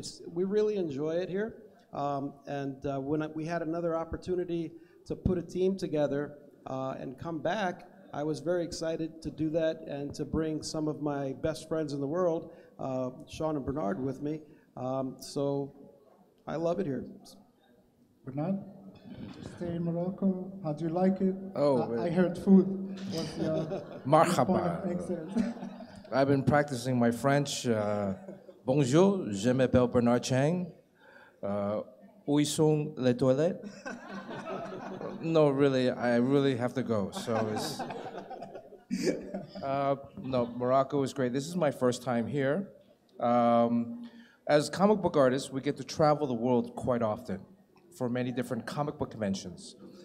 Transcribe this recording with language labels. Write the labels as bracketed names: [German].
[English] We really enjoy it here. When we had another opportunity to put a team together and come back, I was very excited to do that and to bring some of my best friends in the world, Sean and Bernard, with me. So I love it here. Bernard, stay in Morocco. How do you like it? Oh, I heard food was your [Arabic] Marhaba. [English] excellent. I've been practicing my French [French] Bonjour, je m'appelle Bernard Chang. Où sont les toilettes? [English] No, really, I really have to go. So it's no, Morocco is great. This is my first time here. As comic book artists, we get to travel the world quite often for many different comic book conventions.